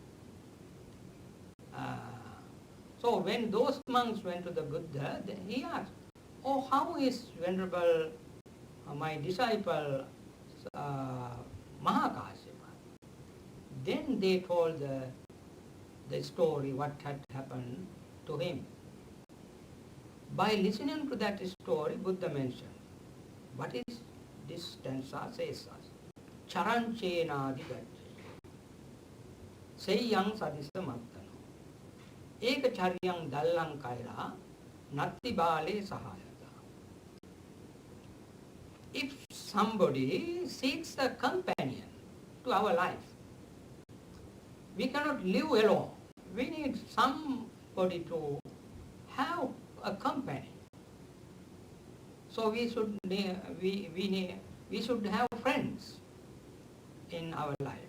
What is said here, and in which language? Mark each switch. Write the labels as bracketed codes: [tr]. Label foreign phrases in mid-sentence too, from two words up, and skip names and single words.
[en] So when those monks went to the Buddha, he asked, "Oh, how is Venerable my disciple Mahakasyapa?" Then they told the story, what had happened to him. By listening to that story, Buddha mentioned, what is this stanza says us? [pi] Charanchena digacche, seyyang sadisa mattano, eka charyang dallang kaira, natti bale sahayata. [en] If somebody seeks a companion to our life, we cannot live alone. We need somebody to have a company. So we should have friends in our life.